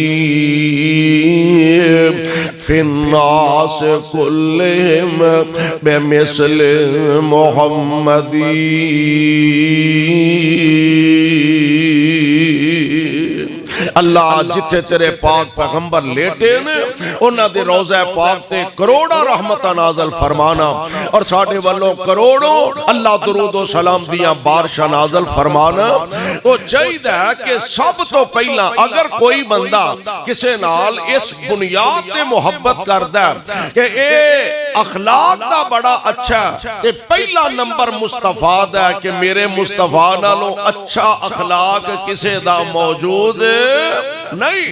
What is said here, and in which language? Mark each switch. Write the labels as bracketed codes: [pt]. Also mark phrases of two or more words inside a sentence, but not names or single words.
[ar] في الناس كلهم بمثل محمد۔ [pa] اللہ جتھے تیرے پاک پیغمبر لیٹے نے انہاں دے روضہ پاک تے کروڑا رحمتہ نازل فرمانا، اور ساڑھے والوں کروڑوں اللہ درود و سلام دیاں بارشہ نازل فرمانا۔ تو چاہید ہے کہ سب تو پہلا اگر کوئی بندہ کسے نال اس بنیاد تے محبت کردہ کہ اے اخلاق دا بڑا اچھا تے پہلا نمبر مصطفیٰ دا کہ میرے مصطفیٰ نالوں اچھا اخلاق کسے دا موجود نہیں۔